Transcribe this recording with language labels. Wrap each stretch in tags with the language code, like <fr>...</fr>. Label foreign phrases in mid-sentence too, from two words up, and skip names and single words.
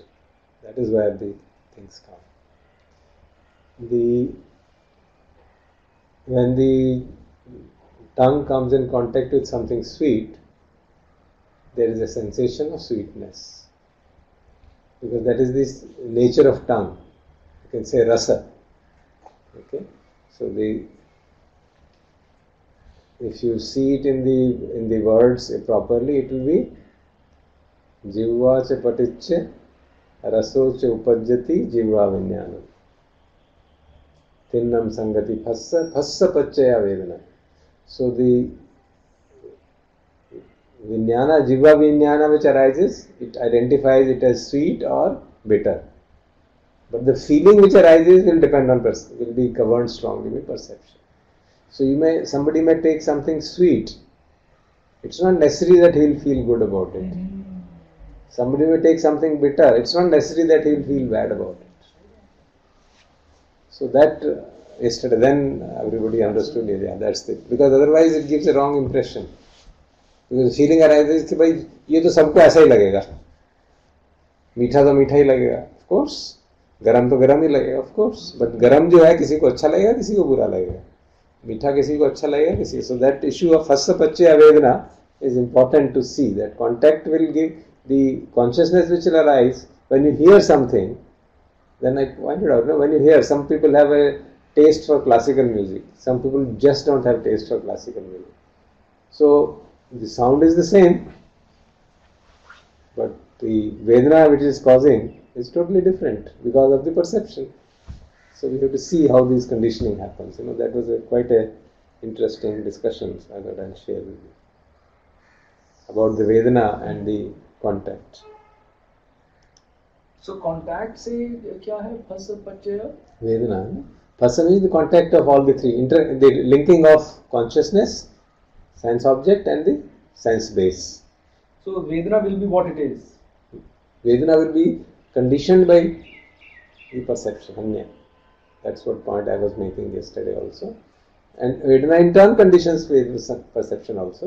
<en>That is where the things come. When the tongue comes in contact with something sweet, there is a sensation of sweetness, because that is the nature of tongue. You can say rasa. Okay, so if you see it in the words properly, it will be</en> <pi>jivva cha paticche raso cha upajjati jivva vijnanam. Thinnam sangati phassa pachaya vedana.</pi> <en>So the vijnana,</en> <pi>jivva vijnana</pi> <en>which arises, it identifies it as sweet or bitter. But the feeling which arises will depend on will be governed strongly by perception. So somebody may take something sweet. It's not necessary that he will feel good about it. Somebody may take something bitter. It's not necessary that he will feel bad about it. So that yesterday, then everybody understood it. Yeah, that's it. Because otherwise it gives a wrong impression. Because feeling arises</en> <hi>कि भाई ये तो सबको ऐसा ही लगेगा, मीठा तो मीठा ही लगेगा,</hi> <en>of course,</en> <hi>गरम तो गरम ही लगेगा,</hi> <en>of course, but</en> <hi>गरम जो है किसी को अच्छा लगेगा, किसी को बुरा लगेगा, मीठा किसी को अच्छा लगेगा, किसी.</hi> <en>So that issue of</en> <pi>phassa pachya vedana</pi> <en>is important to see, that contact will give the consciousness which will arise when you hear something. Then I pointed out, when you hear, some people have a taste for classical music, some people just don't have taste for classical music. So the sound is the same, but the vedana which is causing is totally different because of the perception. So we have to see how this conditioning happens. That was quite a interesting discussion I thought I'll share with you about the vedana and the contact. So contact</en> <hi>से क्या है</hi> <pi>phassa pachya?</pi> <en>Vedana. Phassa means the contact of all the three, the linking of consciousness, sense object, and the sense base. So vedana will be what it is. Vedana will be conditioned by the perception, anya. That's what point I was making yesterday also. And vedana in turn conditions perception also.</en>